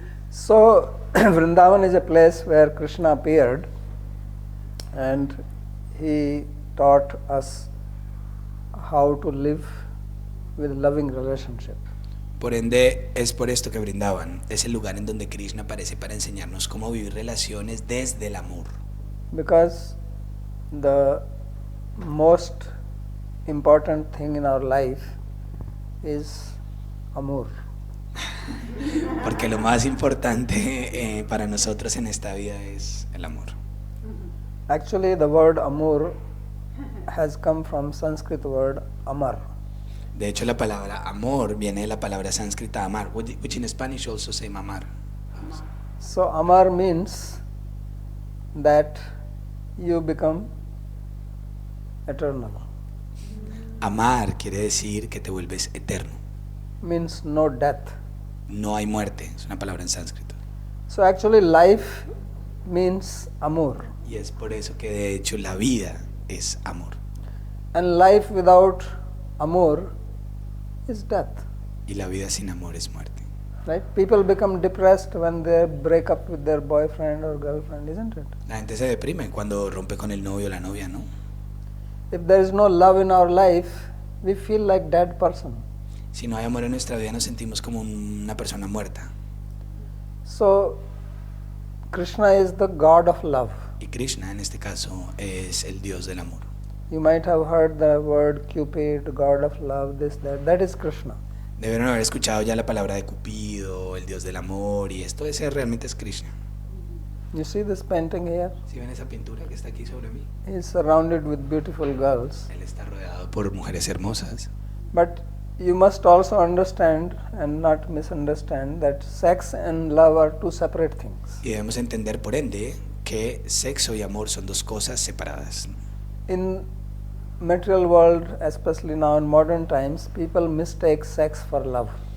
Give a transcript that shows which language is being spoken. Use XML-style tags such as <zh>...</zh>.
<en>So Vrindavan is a place where Krishna appeared and he taught us how to live with loving relationship.</en> <es>Por ende, es por esto que Vrindavan es el lugar en donde Krishna aparece para enseñarnos cómo vivir relaciones desde el amor.</es> <en>Because the most important thing in our life is amor.</en> <es>Porque lo más importante para nosotros en esta vida es el amor.</es> <en>Actually, the word amor has come from Sanskrit word amar.</en> <es>De hecho, la palabra amor viene de la palabra sánscrita amar,</es> <en>which in Spanish also say</en> <es>mamar.</es> <en>So amar means that you become eternal.</en> <es>Amar quiere decir que te vuelves eterno.</es> <en>Means no death.</en> <es>No hay muerte, es una palabra en sánscrito.</es> <en>So actually life means amor.</en> <es>Y es por eso que de hecho la vida es amor.</es> <en>And life without amor is death.</en> <es>Y la vida sin amor es muerte.</es> <en>Right? People become depressed when they break up with their boyfriend or girlfriend, isn't it?</en> <es>La gente se deprime cuando rompe con el novio o la novia, ¿no?</es> <en>If there is no love in our life, we feel like dead person.</en> <es>Si no hay amor en nuestra vida nos sentimos como una persona muerta.</es> <en>So Krishna is the God of love.</en> <es>Y Krishna en este caso es el Dios del amor.</es> <en>You might have heard the word Cupid, God of love, this, that. That is Krishna.</en> <es>Debieron haber escuchado ya la palabra de Cupido, el Dios del amor, y esto ese realmente es Krishna.</es> <en>You see this painting here?</en> <es>¿Sí ven esa pintura que está aquí sobre mí?</es> <en>He's surrounded with beautiful girls.</en> <es>Él está rodeado por mujeres hermosas.</es> <en>But you must also understand and not misunderstand that sex and love are two separate things.</en> <es>Y debemos entender, por ende, que sexo y amor son dos cosas separadas.</es> <en>In material world, especially now in modern times, people mistake sex for love.</en>